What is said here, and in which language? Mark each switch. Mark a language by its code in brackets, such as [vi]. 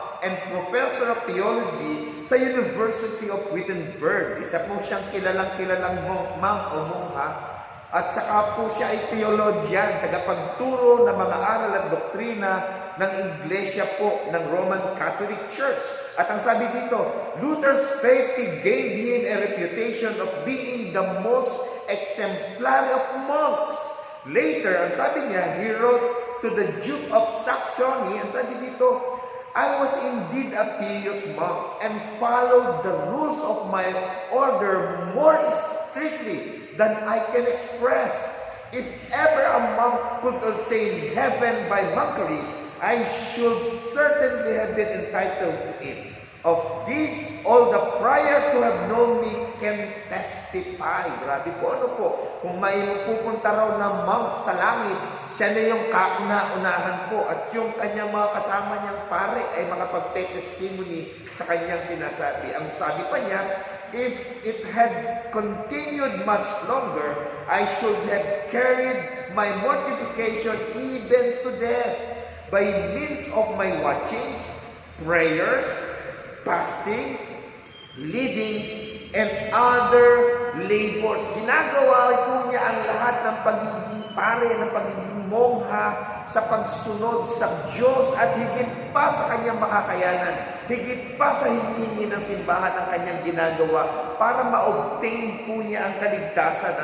[en] and Professor of Theology sa University of Wittenberg. [tl] Isa po siyang kilalang monk o mongha. At saka po siya ay theologian, tagapagturo ng mga aral at doktrina ng Iglesia po ng Roman Catholic Church. At ang sabi dito, [en] Luther's faith gained him a reputation of being the most exemplary of monks. Later, [tl] ang sabi niya, [en] he wrote to the Duke of Saxony, [tl] ang sabi dito, [en] I was indeed a pious monk and followed the rules of my order more strictly than I can express. If ever a monk could attain heaven by monkery, I should certainly have been entitled to it. Of this, all the friars who have known me can testify. [tl] Grabe po, ano po? Kung may pupunta raw na monk sa langit, siya na yung kauna-unahan po. At yung kanyang mga kasama niyang pare ay makapagte-testimony sa kanyang sinasabi. Ang sabi pa niya, [en] if it had continued much longer, I should have carried my mortification even to death by means of my watchings, prayers, fasting, leadings, and other labors. [tl] Ginagawa po niya ang lahat ng pagiging pare, ng pagiging mongha sa pagsunod sa Diyos at higit pa sa kanyang makakayanan, higit pa sa hinihingi ng simbahan ang kanyang ginagawa para ma-obtain po niya ang kaligtasan.